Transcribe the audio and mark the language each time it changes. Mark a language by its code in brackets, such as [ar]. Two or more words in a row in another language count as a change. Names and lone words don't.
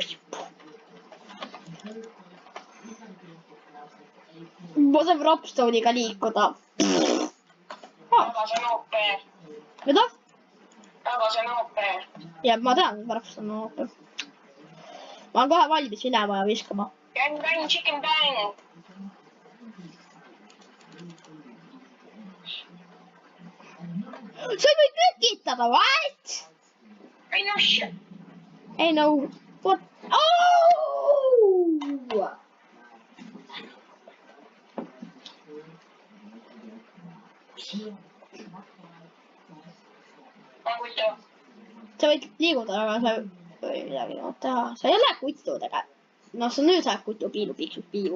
[et] ma saan rapstone'iga liikuda. Aga see on OP. mida? Aga see on OP. ja ma tean, et rapstone on OP. ma olen kohe valmis minema ja viskama. [en] Bang, bang, chicken bang. [et] sa ei või tekitada, [en] what? I know shit. [et] Ei no, what? Oh! sa võid liiguda, aga sa ei või midagi teha. sa ei ole kutu tegelikult. no sa nüüd oled kutu, piilu, piiksud, piilu.